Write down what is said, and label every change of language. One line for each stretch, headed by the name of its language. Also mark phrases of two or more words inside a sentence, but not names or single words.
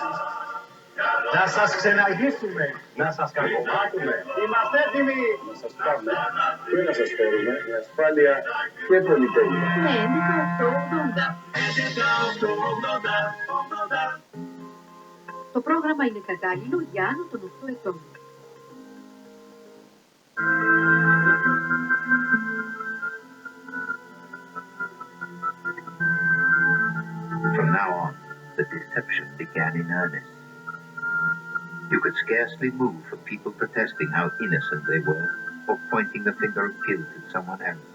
Greek: Να σας ξεναγήσουμε. Να σας κακομάτουμε. Είμαστε έτοιμοι. Να σας πάμε και να σας φέρουμε με ασφάλεια και πολυτέλεια. Με 11.880. Το πρόγραμμα είναι κατάλληλο για άνω των 8 ετών.
English: From now on, the deception began in earnest. You could scarcely move for people protesting how innocent they were or pointing the finger of guilt at someone else.